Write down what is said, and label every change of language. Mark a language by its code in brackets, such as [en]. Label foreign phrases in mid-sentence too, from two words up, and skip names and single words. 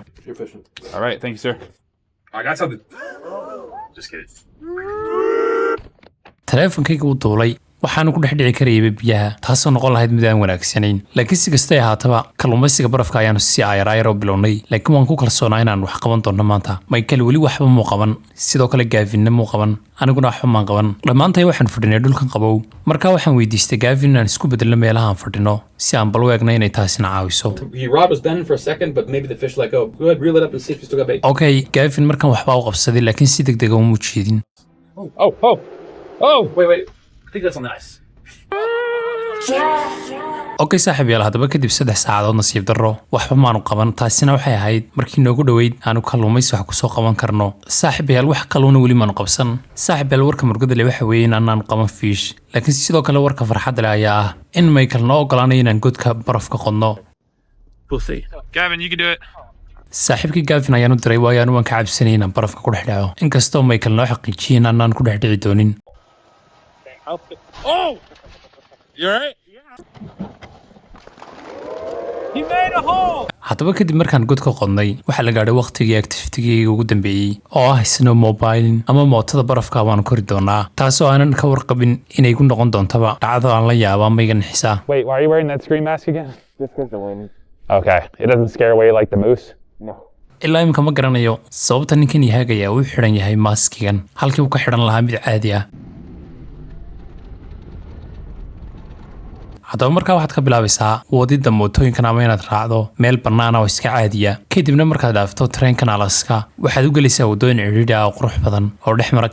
[en] All right, thank you, sir. I got something. Just kidding. [so] taleefankayga uu duulay waxaanu ku dhex dhici karayay biyaha taasoo noqon lahayd mid aan wanaagsanayn laakiin si kastay ahaataba kalluumaysiga barafka ayaanu si ayar oo bilownay laakiin waan ku kalsoonaa inaan wax qaban doono maanta Michael weli waxba muu qaban sidoo kale Gavin muu qaban aniguna waxba maan qaban dhammaantay waxaan fadhinay dhulkan qabow markaa waxaan weydiistay Gavin inaan isku beddelno meelaha aan fadhino si aan bal u eegno inay taasina caawiso [en] He robbed us then for a second, but maybe the fish let go. Go ahead, reel it up and see if you still got bait. [so] okay Gavin markan waxba u qabsaday laakiin si degdeg ah uma jeedin [en] Oh! Wait. I think that's on the ice. [so] okay saaxiibayaal haddaba kadib 3 saacadood nasiib darro waxba maanu qaban taasina waxay ahayd markii noogu dhoweyd aanu kalluumaysi wax ku soo qaban karno saaxiibayaal wax kalluuna weli maanu qabsan saaxiibayaal warka murugada leh waxa weeye inaanu qaban fish laakiin sidoo kale warka farxadda leh ayaa ah in Michael noo ogolaanayo inaan godka barafka qodno [en] We'll see. Gavin, you can do it. [so] saaxiibkii Gavin ayaan u diray waayo waan ka cabsanay inaan barafka ku dhex dhaco inkastoo Michael noo xaqiijiyay inaan ku dhex dhici doonin [en] Oh! You alright? He made a hole! [so] haddaba kadib markaan godka qodnay waxaa la gaadhay waqtigii activity-gayga ugu dambeeyey oo ah snowmobiling ama mootada barafka waan kori doonaa taasoo aanan ka warqabin inay ku noqon doontaba dhacdo aan la yaabo ama iga nixisa [en] Wait, why are you wearing that screen mask again? Just because the wind. Okay. It doesn't scare away like the moose? [so] ilaa imika ma garanayo sababta ninkan yahaagaya uu xidhan yahay maaskigan halkii uu ka xidhan lahaa mid caadi ah haddaba markaa waxaad ka bilaabaysaa wadida mootooyinkan ama inaad raacdo meel bannaan oo iska caadiya kadibna markaad dhaafto tareenkan Alaska waxaad u gelaysaa waddooyin cidhiidhi ah oo qurux badan oo dhex mara